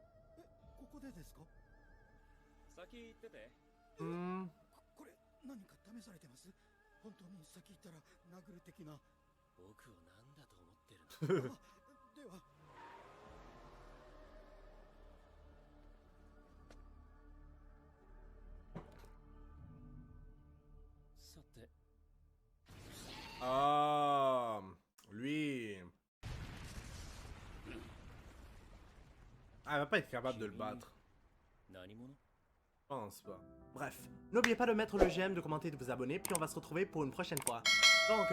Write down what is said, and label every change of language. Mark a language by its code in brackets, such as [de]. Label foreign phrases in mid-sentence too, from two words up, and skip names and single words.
[ja] ここでですか？先行ってて。 Hmm. これ何か試されてます？本当に先行ったら殴る的な。僕をなんだと思ってるの？では。さて。 [fr] Ah, lui. Ah, elle va pas être capable de le battre. [ja] 何者？ [fr] Je pense pas. Bref, n'oubliez pas de mettre le j'aime, de commenter et de vous abonner, puis on va se retrouver pour une prochaine fois.